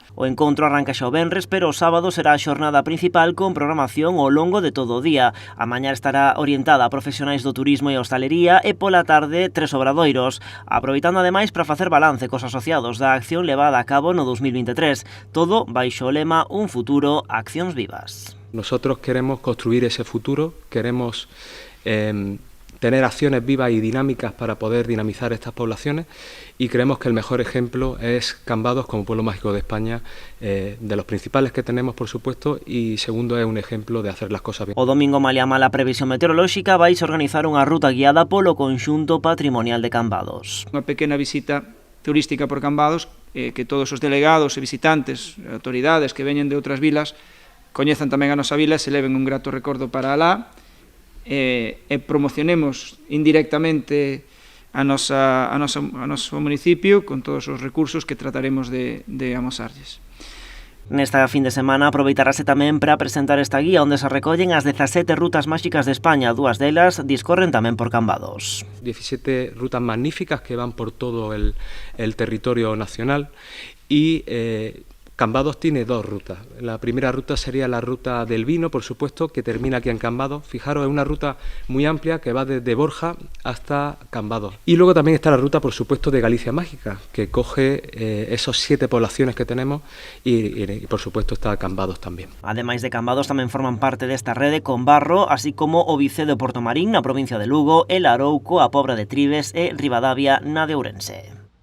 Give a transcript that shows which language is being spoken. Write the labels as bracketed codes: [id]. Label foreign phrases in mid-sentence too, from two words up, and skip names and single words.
[gl] O encontro arranca xa o venres, pero o sábado será a xornada principal con programación ao longo de todo o día. A mañá estará orientada a profesionais do turismo e hostalería e pola tarde 3 obradoiros, aproveitando ademais para facer balance cos asociados da acción levada a cabo no 2023. Todo baixo o lema Un futuro, accións vivas. [es] Nosotros queremos construir ese futuro, queremos tener acciones vivas y dinámicas para poder dinamizar estas poblaciones y creemos que el mejor ejemplo es Cambados como pueblo mágico de España, de los principales que tenemos, por supuesto, y segundo es un ejemplo de hacer las cosas bien. [gl] O domingo malia mala previsión meteorolóxica vais a organizar unha ruta guiada polo conxunto patrimonial de Cambados. Unha pequena visita turística por Cambados, que todos os delegados e visitantes, autoridades que veñen de outras vilas, coñezan tamén a nosa vila e se leven un grato recordo para alá, e promocionemos indirectamente a noso municipio con todos os recursos que trataremos de amosarlles. Nesta fin de semana aproveitarase tamén para presentar esta guía onde se recollen as 17 rutas máxicas de España, dúas delas discorren tamén por Cambados. [es] 17 rutas magníficas que van por todo el territorio nacional y Cambados tiene dos rutas. La primera ruta sería la ruta del vino, por supuesto, que termina aquí en Cambados. Fijaros, es una ruta muy amplia que va desde Borja hasta Cambados. Y luego también está la ruta, por supuesto, de Galicia Mágica, que coge esos 7 poblaciones que tenemos y por supuesto, está Cambados también. [gl] Ademais de Cambados, tamén forman parte desta rede Conbarro, así como o Vicedo de Portomarín, na provincia de Lugo, El Arouco, a Pobra de Tribes e Ribadavia, na de Ourense.